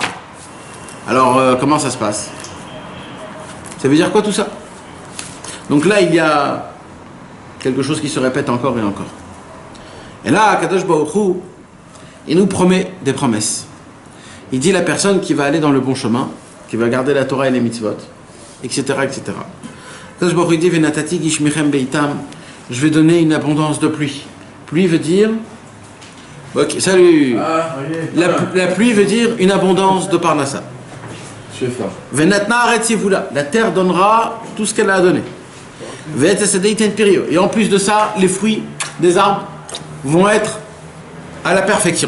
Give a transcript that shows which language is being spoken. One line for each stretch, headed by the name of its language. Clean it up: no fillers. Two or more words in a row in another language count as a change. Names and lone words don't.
French: Alors comment ça se passe? Ça veut dire quoi tout ça? Donc là il y a quelque chose qui se répète encore et encore. Et là,
Hebrew: קדוש ברוך הוא,
French: il nous promet des promesses. Il dit la personne qui va aller dans le bon chemin, qui va garder la Torah et les mitzvot, etc., etc.
Hebrew: קדוש ברוך הוא
French: dit
Hebrew: ונתתי גשמיכם בעתם,
French: je vais donner une abondance de pluie. Pluie veut dire. Ok, salut. La pluie veut dire une abondance de parnassa.
Hebrew: ונתנה הארץ יבולה,
French: la terre donnera tout ce qu'elle a à donner. Et en plus de ça, les fruits des arbres vont être à la perfection.